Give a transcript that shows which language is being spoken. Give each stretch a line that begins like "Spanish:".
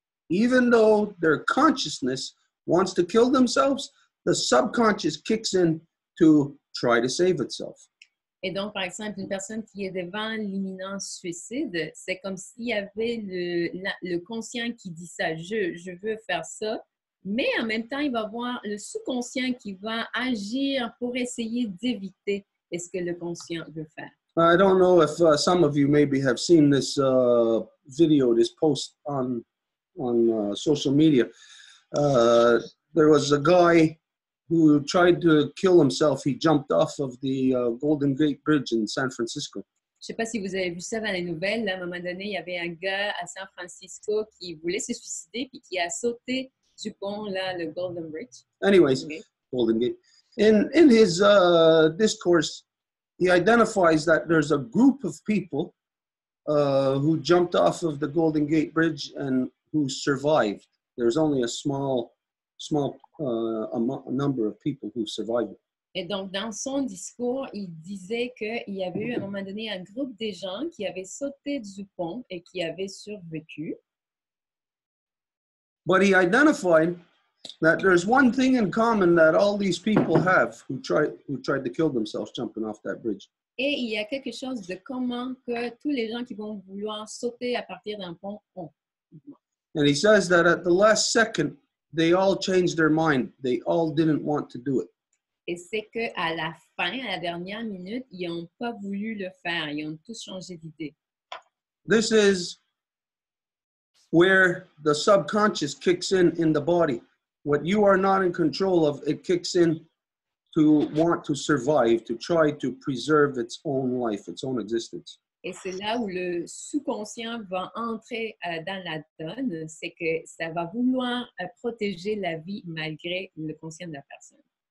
English: Even though their consciousness wants to kill themselves, the subconscious kicks in to try to save itself.
French: Et donc, par exemple, une personne qui est devant l'imminent suicide, c'est comme s'il y avait le conscient qui dit ça, je veux faire ça, mais en même temps, il va avoir le sous-conscient qui va agir pour essayer d'éviter ce que le conscient veut faire.
English: I don't know if some of you maybe have seen this video, this post on social media. There was a guy who tried to kill himself. He jumped off of the Golden Gate Bridge in San Francisco.
French: Je ne sais pas si vous avez vu ça dans les nouvelles. Là, à un moment donné, il y avait un gars à San Francisco qui voulait se suicider puis qui a sauté du pont, là, le Golden Bridge.
English: Anyways, Okay. Golden Gate. In his discourse, he identifies that there's a group of people who jumped off of the Golden Gate Bridge and who survived. There's only a small number of people who survived.
French: Et donc, dans son discours, il disait qu'il y avait eu à un moment donné un groupe de gens qui avaient sauté du pont et qui avaient survécu.
English: But he identified that there's one thing in common that all these people have who tried to kill themselves jumping off that bridge.
French: Et il y a quelque chose de commun que tous les gens qui vont vouloir sauter à partir d'un pont ont.
English: And he says that at the last second, they all changed their mind. They all didn't want to do it.
French: Et c'est qu'à la fin, à la dernière minute, ils n'ont pas voulu le faire. Ils ont tous changé d'idée.
English: This is where the subconscious kicks in the body. What you are not in control of, it kicks in to want to survive, to try to preserve its own life, its own existence.
French: Et c'est là où le sous-conscient va entrer dans la donne, c'est que ça va vouloir protéger la vie malgré le conscient de la personne.